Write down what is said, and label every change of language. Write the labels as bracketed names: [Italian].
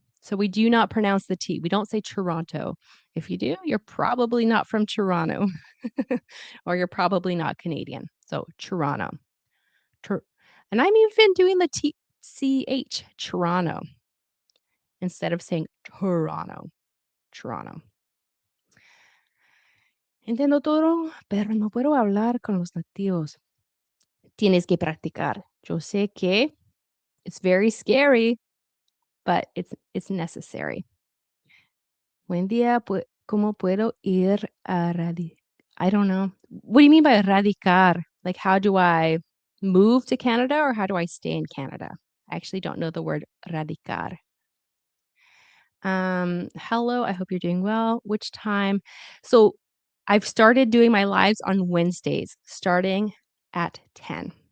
[English] So we do not pronounce the T. We don't say Toronto. If you do, you're probably not from Toronto or you're probably not Canadian. So Toronto. And I'm even doing the TCH, Toronto, instead of saying Toronto. Toronto. [Spanish] Entiendo todo, pero no puedo hablar con los nativos. Tienes que practicar. Yo sé que [English] it's very scary, but it's necessary. [Spanish] Buen día, ¿cómo puedo ir a [English] I don't know. What do you mean by radicar? Like, how do I move to Canada or how do I stay in Canada? I actually don't know the word radicar. Hello, I hope you're doing well. Which time? So I've started doing my lives on Wednesdays, starting at 10.